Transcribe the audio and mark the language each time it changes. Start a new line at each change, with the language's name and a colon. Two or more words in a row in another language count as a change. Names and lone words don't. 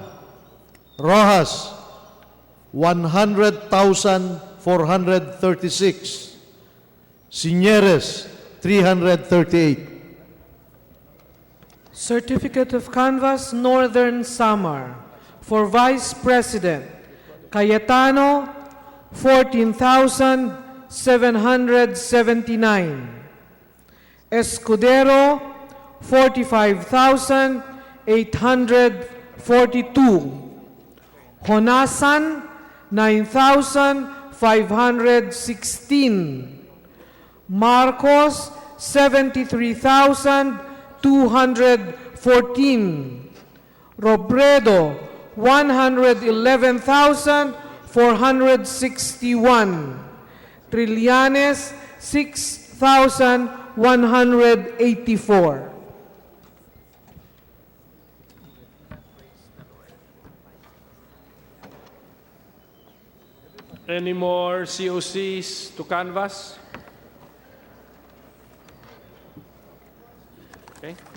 English: Rojas, 100,436. Signeres, 338. Certificate of Canvass, Northern Samar. For Vice President, Cayetano, 14,779. Escudero, 45,842. Honasan, 9,516. Marcos, 73,214. Robredo, 111,461. Trillanes, 6,184. Any more COCs to canvass? Okay.